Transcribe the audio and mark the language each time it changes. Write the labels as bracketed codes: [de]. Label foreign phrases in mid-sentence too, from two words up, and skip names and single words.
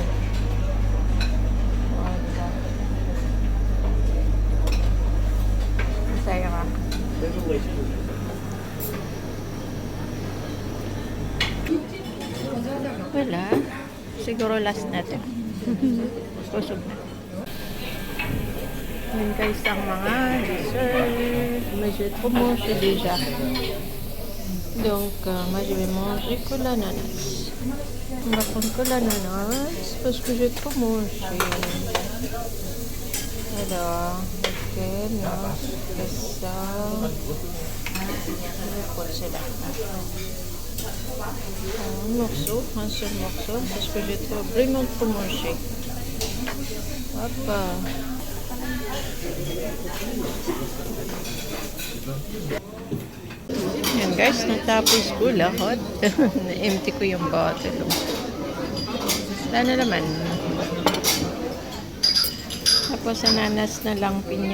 [tl] Wala. Masaya ka. Wala. Siguro last natin. Kusog na. Yan guys ang mga dessert. [fr] Mais je vais trop manger déjà. Donc, moi je vais manger que l'ananas. On va prendre que l'ananas parce que j'ai trop mangé. Alors, ok, non, c'est ça. Je vais prendre celle-là. Un morceau, un seul morceau, parce que j'ai vraiment trop mangé. Hop. [tl] Yan guys, natapos ko lahat. Na-empty ko yung bottle. Wala na naman. Tapos ananas na lang pinya.